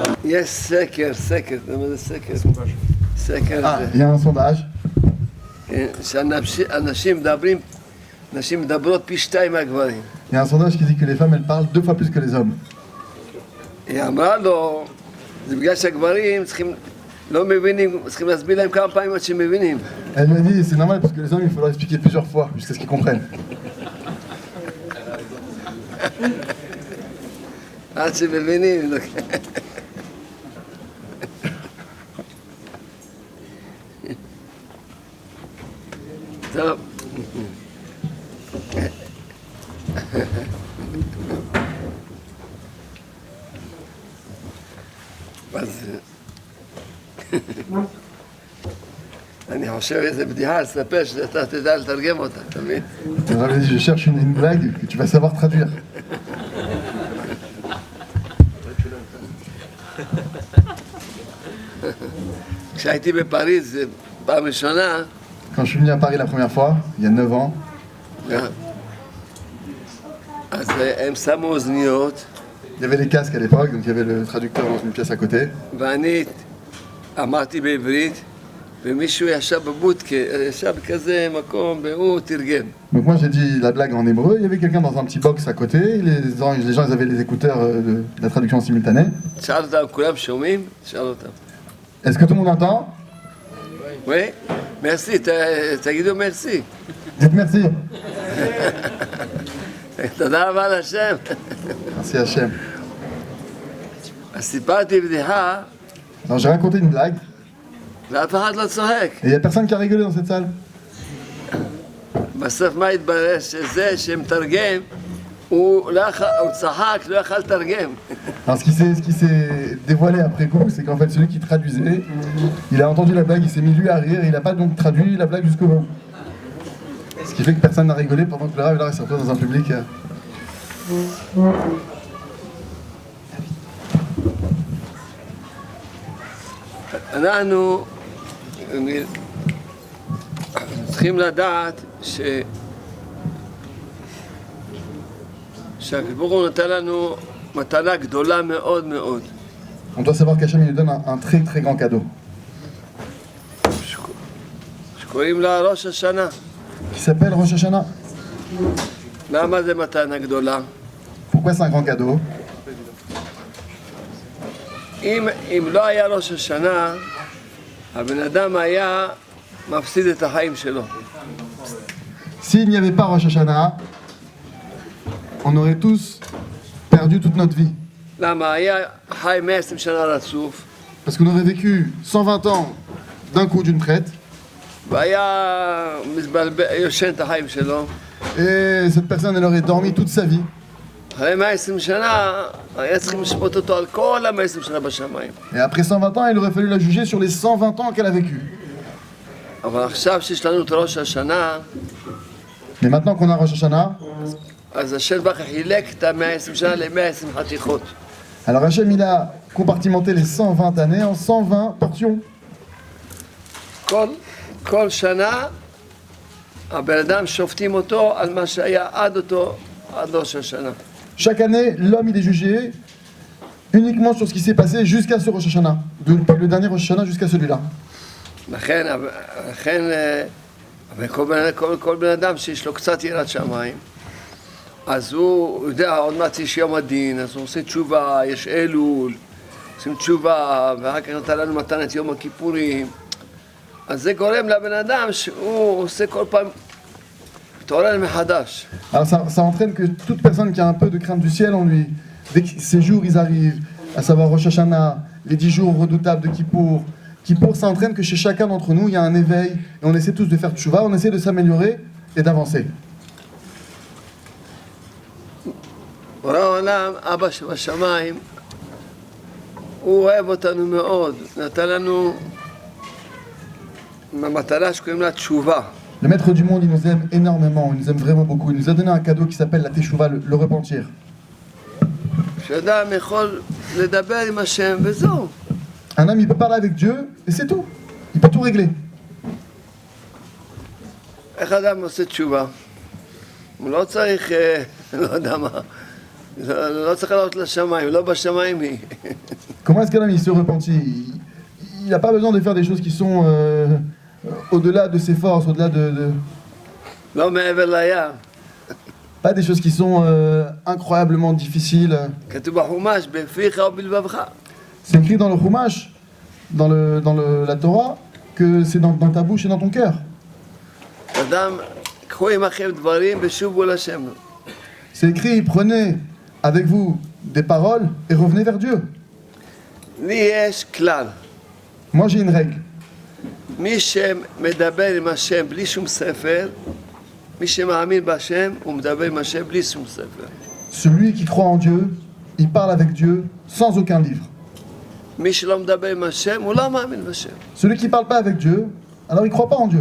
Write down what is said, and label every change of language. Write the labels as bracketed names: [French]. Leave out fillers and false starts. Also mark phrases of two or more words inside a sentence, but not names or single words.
[Hebrew] יש סקר, אתה יודע מה זה סקר? סקר. [French] Il y a un sondage. [Hebrew] שאנשים מדברות פי 2 מהגברים. [French] Il y a un sondage qui dit que les femmes, elles parlent 2 fois plus que les hommes. [Hebrew] היא אמרה לו, זה בגלל שהגברים לא מבינים, צריכים להסביר להם כמה פעמים עד שמבינים. [French] Elle lui a dit, c'est normal parce que les hommes, il faut leur expliquer plusieurs fois jusqu'à ce qu'ils comprennent. [Hebrew] עד שמבינים. טוב. אז אני חושב איזה בדיחה לספר שאתה תדע לתרגם אותה, אתה מבין? [French] Je cherche une blague que tu vas savoir traduire. [Hebrew] כשהייתי בפריז פעם ראשונה, [French] Quand je suis venu à Paris la première fois, il y a 9 ans, [Hebrew] אז הם שמו אוזניות, [French] il y avait les casques à l'époque, donc il y avait le traducteur dans une pièce à côté. [Hebrew] ואני אמרתי בעברית, ומישהו ישב בבודקה, ישב בכזה מקום, והוא תרגם. [French] Donc moi j'ai dit la blague en hébreu, il y avait quelqu'un dans un petit box à côté, les gens ils avaient les écouteurs de la traduction simultanée. [Hebrew] שאל אותם, כולם שומעים? שאל אותם. [French] Est-ce que tout le monde entend? Oui, merci, תגידו merci. Dites merci. [Hebrew] תודה רבה להשם. [French] Merci Hachem. [Hebrew] אז סיפרתי בדיחה, [French] Alors j'ai raconté une blague, [Hebrew] ואף אחד לא צוחק. [French] et il n'y a personne qui a rigolé dans cette salle. [Hebrew] בסוף מה התברר? שזה שמתרגם, הוא צחק, לא יכל לתרגם. [French] Alors ce qui s'est dévoilé après coup, c'est qu'en fait celui qui traduisait, il a entendu la blague, il s'est mis lui à rire, et il n'a pas donc traduit la blague jusqu'au bout. Ce qui fait que personne n'a rigolé pendant que le rêve là s'est retrouvé dans un public. [Hebrew] אנחנו צריכים לדעת שהקדוש ברוך הוא נתן לנו מתנה גדולה מאוד מאוד. [French] On doit savoir qu'Hachem nous donne un très très grand cadeau. [Hebrew] שקוראים לה ראש השנה. [French] Qui s'appelle Rosh Hashanah. [Hebrew] למה זה מתנה גדולה? [French] Pourquoi c'est un grand cadeau? [Hebrew] אם לא היה ראש השנה, הבן אדם היה מפסיד את החיים שלו. [French] S'il n'y avait pas Rosh Hashanah, on aurait tous perdu toute notre vie. [Hebrew] למה? היה חי 120 שנה רצוף, [French] Parce qu'on aurait vécu 120 ans d'un coup d'une traite, [Hebrew] והיה יושן את החיים שלו. [French] et cette personne elle aurait dormi toute sa vie. [Hebrew] אחרי 120 שנה, היה צריכים לשפוט אותו על כל ה-120 שנה בשמיים. [French] Et après 120 ans, il aurait fallu la juger sur les 120 ans qu'elle a vécu. [Hebrew] אבל עכשיו שיש לנו את ראש השנה, [French] Mais maintenant qu'on a Rosh Hashanah, [Hebrew] אז השם ברוך חילק את ה-120 שנה ל-120 חתיכות. [French] alors Hachem il a compartimenté les 120 années en 120 portions. [Hebrew] כל שנה, הבן אדם שופטים אותו על מה שהיה עד ראש השנה. [French] Chaque année, l'homme il est jugé uniquement sur ce qui s'est passé jusqu'à ce Rosh Hashanah. Depuis le dernier Rosh Hashanah jusqu'à celui-là. [Hebrew] לכן כל בן אדם שיש לו קצת יראת שמיים, אז הוא יודע, עוד מעט יש יום הדין, אז הוא עושה תשובה, יש אלול, עושים תשובה, ואחר כך נתן לנו מתנת יום הכיפורים. אז זה גורם לבן אדם שהוא עושה כל פעם, מתעורר מחדש. [French] Alors ça entraîne que toute personne qui a un peu de crainte du ciel en lui, dès que ces jours ils arrivent, à savoir Rosh Hashanah, les 10 jours redoutables de Kippour, ça entraîne que chez chacun d'entre nous il y a un éveil, et on essaie tous de faire tchouva, on essaie de s'améliorer et d'avancer. [Hebrew] בורא העולם, אבא שבשמיים, הוא אוהב אותנו מאוד, נתן לנו מתנה שקוראים לה תשובה. [French] Le maître du monde, il nous aime énormément, il nous aime vraiment beaucoup. Il nous a donné un cadeau qui s'appelle la Teshuvah, le repentir. [Hebrew] שאדם יכול לדבר עם השם וזהו. [French] Un homme, il peut parler avec Dieu et c'est tout. Il peut tout régler. [Hebrew] איך אדם עושה תשובה? הוא לא צריך, לא יודע מה, לא צריך לעלות לשמיים, לא בשמיים היא. [French] Comment est-ce qu'un homme il se repentit? Il n'a pas besoin de faire des choses qui sont au-delà de ses forces, au-delà de... [Hebrew] לא מעבר לים. [French] Pas des choses qui sont incroyablement difficiles. [Hebrew] כתוב בחומש, בפיך ובלבבך. [French] C'est écrit dans le Chumash, dans la Torah, que c'est dans ta bouche et dans ton cœur. [Hebrew] אדם, קחו עמכם דברים ושובו לשם. [French] C'est écrit, prenez avec vous des paroles et revenez vers Dieu. [Hebrew] לי יש כלל. [French] Moi j'ai une règle. [Hebrew] מי שמדבר עם השם בלי שום ספר, מי שמאמין בשם, הוא מדבר עם השם בלי שום ספר. [French] Celui qui croit en Dieu, il parle avec Dieu sans aucun livre. [Hebrew] מי שלא מדבר עם השם, הוא לא מאמין בשם. [French] Celui qui ne parle pas avec Dieu, alors il ne croit pas en Dieu.